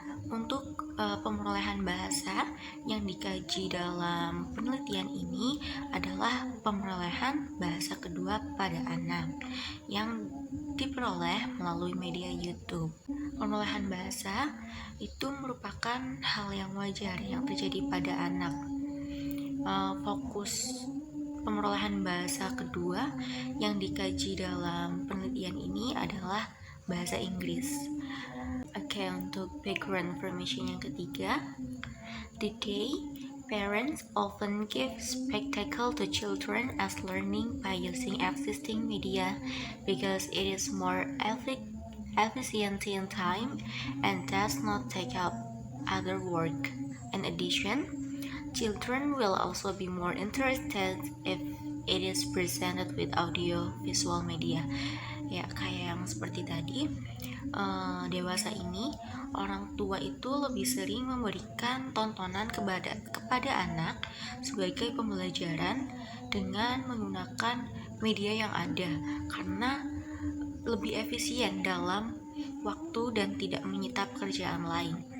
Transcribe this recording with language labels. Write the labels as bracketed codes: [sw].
[id] Untuk pemerolehan bahasa yang dikaji dalam penelitian ini adalah pemerolehan bahasa kedua pada anak yang diperoleh melalui media YouTube. Pemerolehan bahasa itu merupakan hal yang wajar yang terjadi pada anak. Fokus pemerolehan bahasa kedua yang dikaji dalam penelitian ini adalah bahasa Inggris. Oke, untuk [en] background information [id] yang ketiga, [en] today parents often give spectacle to children as learning by using existing media because it is more efficient in time and does not take up other work. In addition, children will also be more interested if it is presented with audio visual media. [id] Ya, kayak yang seperti tadi, dewasa ini orang tua itu lebih sering memberikan tontonan kepada anak sebagai pembelajaran dengan menggunakan media yang ada karena lebih efisien dalam waktu dan tidak menyita pekerjaan lain.